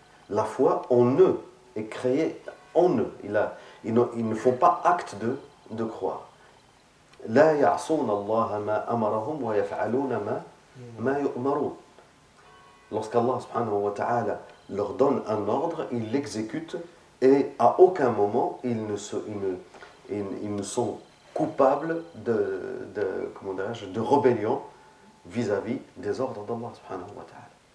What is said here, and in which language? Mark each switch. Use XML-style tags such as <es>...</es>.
<fr>La foi en eux est créée en eux. Ils ne font pas acte de croire.</fr> <ar>لا يعصون الله ما أمرهم ويفعلون ما يؤمرون.</ar> <fr>Lorsqu'Allah subhanahu wa ta'ala leur donne un ordre, ils l'exécutent et à aucun moment ils ne sont coupables de rébellion vis-à-vis des ordres d'Allah subhanahu wa ta'ala.</fr>